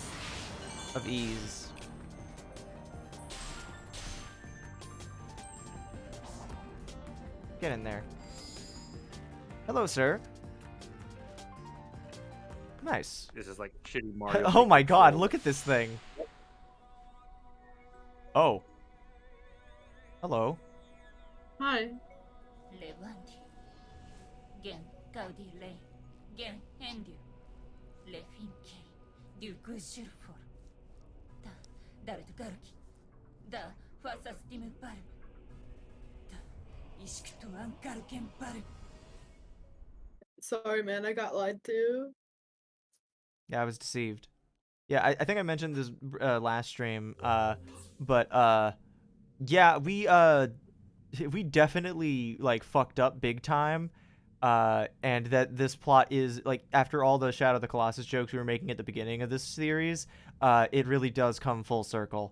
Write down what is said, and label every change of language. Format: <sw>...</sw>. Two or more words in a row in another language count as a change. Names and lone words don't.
<en>of ease. Get in there. Hello, sir. Nice. This is like shitty Mario. Oh my god, control. look at this thing. Oh. Hello. Hi. Levante. Gen Gaudi Lei. Gen Hendu. Le Finke. Du Gushurfor. Da Daret Garki. Da Fasastim Bar. Da Ishktu Ankar Kempar. Sorry, man, I got lied to. Yeah, I was deceived. Yeah, I think I mentioned this last stream, but yeah, we definitely like fucked up big time, and that this plot is like after all the Shadow of the Colossus jokes we were making at the beginning of this series, it really does come full circle.</en>